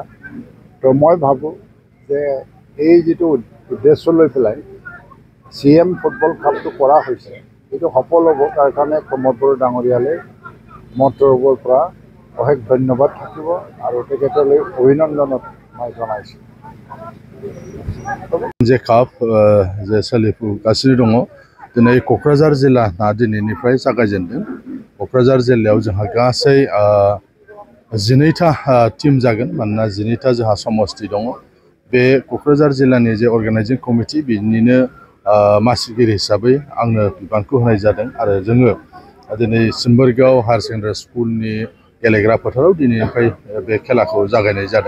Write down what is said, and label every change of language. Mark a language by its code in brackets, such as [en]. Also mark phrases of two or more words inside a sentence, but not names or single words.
[as] তো মই ভাবোঁ যে এই যিটো উদ্দেশ্য লৈ পেলাই CM ফুটবল কাপটো কৰা হৈছে, এইটো সফল হ'ব। তাৰ কাৰণে প্ৰমোদ বড়ো ডাঙৰীয়ালৈ মোৰ তৰফৰ পৰা অশেষ ধন্যবাদ থাকিব আৰু তেখেতলৈ অভিনন্দন মই জনাইছোঁ। [brx] जे काप जे सोलिफुगासिनो दङ, दिनै क'क्राझार जिल्लाना दिनैनिफ्राय जागायजेनदों। क'क्राझार जिल्लायाव जोंहा गासै 12टा टीम जागोन, मानोना 12टा जोंहा समष्टि दङ। बे क'क्राझार जिल्लानि जे अर्गानाइजिं कमिटि बिनिनो मासिगिरि हिसाबै आंनो बिबानखौ होनाय जादों आरो जोङो दिनै सिम्बोरगाव हायार सेकेन्डारि स्कुलनि गेलेग्रा फोथाराव दिनैनिफ्राय बे खेलाखौ जागायनाय जादों।